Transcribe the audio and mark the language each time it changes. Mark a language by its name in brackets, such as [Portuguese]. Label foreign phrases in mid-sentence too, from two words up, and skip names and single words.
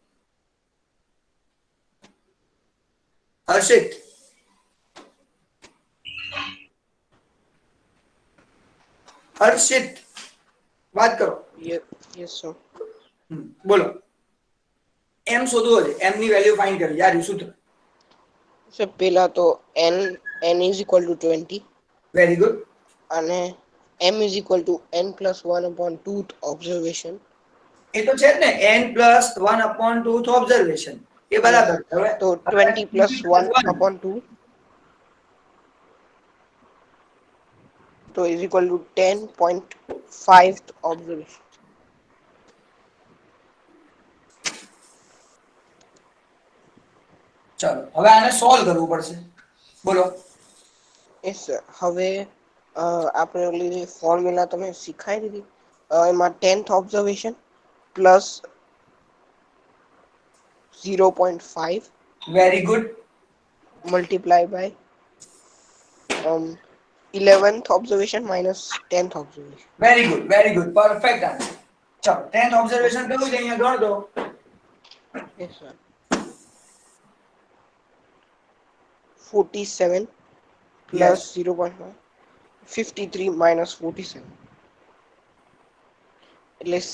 [Gujarati] હર્ષિત, હર્ષિત વાત કરો. [English] yes sir. [Gujarati] બોલો. એમ શોધવો છે, એમ ની [English] value find [Gujarati] કરવી. યાર સૂત્ર [English] સર [Gujarati] પહેલા તો [English] n is equal to 20. very good. અને m is equal to n plus 1 upon 2th observation. [Gujarati] એ તો છે જ ને, [English] n plus 1 upon 2th observation. [Gujarati] એ બરાબર. હવે [English] તો 20 plus 1 upon 2 તો is equal to 10.5th observation. [Gujarati] ચાલો હવે આને સોલ્વ કરવું પડશે. બોલો. [English] yes sir. [Gujarati] હવે આપણે ઓલી ફોર્મ્યુલા તમે શીખાઈ દીધી, એમાં [English] 10th observation plus 0.5 very good multiply by 11th observation minus 10th observation. very good, very good, perfect answer. [Gujarati] ચાલો [English] 10th observation [Gujarati] કયું છે અહીંયા ગણ દો. [English] yes sir. 47 plus 0.5 53 minus 47 એટલે 6.